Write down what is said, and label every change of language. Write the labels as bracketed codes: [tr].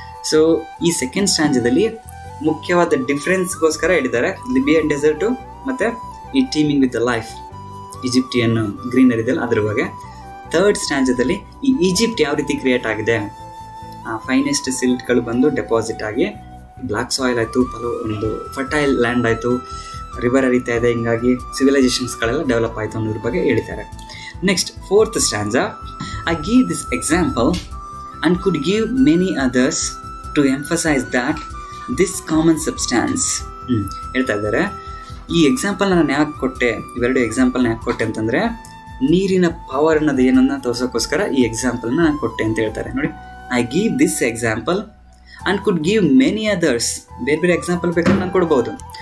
[kn] So ಈ second ಸ್ಟ್ಯಾಂಜದಲ್ಲಿ ಮುಖ್ಯವಾದ ಡಿಫ್ರೆನ್ಸ್ಗೋಸ್ಕರ ಹೇಳಿದ್ದಾರೆ ಲಿಬಿಯನ್ ಡೆಸರ್ಟು ಮತ್ತು ಈ [en] teeming with the life, [kn] Egyptian greenery ಇದೆಯಲ್ಲ ಅದ್ರ ಬಗ್ಗೆ. ಥರ್ಡ್ ಸ್ಟ್ಯಾಂಜದಲ್ಲಿ ಈ ಈಜಿಪ್ಟ್ ಯಾವ ರೀತಿ ಕ್ರಿಯೇಟ್ ಆಗಿದೆ, ಫೈನೆಸ್ಟ್ ಸಿಲ್ಟ್ಗಳು ಬಂದು ಡೆಪಾಸಿಟ್ ಆಗಿ ಬ್ಲ್ಯಾಕ್ ಸಾಯಿಲ್ ಆಯಿತು, ಒಂದು ಫರ್ಟೈಲ್ ಲ್ಯಾಂಡ್ ಆಯಿತು, ರಿವರ್ ಹರಿತಾ ಇದೆ, ಹಿಂಗಾಗಿ ಸಿವಿಲೈಸೇಷನ್ಸ್ಗಳೆಲ್ಲ ಡೆವಲಪ್ ಆಯಿತು ಅನ್ನೋದ್ರ ಬಗ್ಗೆ ಹೇಳಿದ್ದಾರೆ. [en] Next fourth stanza, I give this example and could give many others to emphasize that this common substance. [kn] ಹೇಳ್ತಾ ಇದ್ದಾರೆ, ಈ ಎಕ್ಸಾಂಪಲ್ನ ನಾನು ಯಾಕೆ ಕೊಟ್ಟೆ, ಇವೆರಡು ಎಕ್ಸಾಂಪಲ್ನ ಯಾಕೆ ಕೊಟ್ಟೆ ಅಂತಂದರೆ ನೀರಿನ ಪವರ್ ಅನ್ನೋದು ಏನನ್ನ ತೋರ್ಸೋಕ್ಕೋಸ್ಕರ ಈ ಎಕ್ಸಾಂಪಲ್ನ ನಾನು ಕೊಟ್ಟೆ ಅಂತ ಹೇಳ್ತಾರೆ. ನೋಡಿ, [en] I give this example and could give many others, [kn] ಬೇರೆ ಬೇರೆ ಎಕ್ಸಾಂಪಲ್ ಬೇಕಾದ್ರೆ ನಾನು ಕೊಡ್ಬೋದು.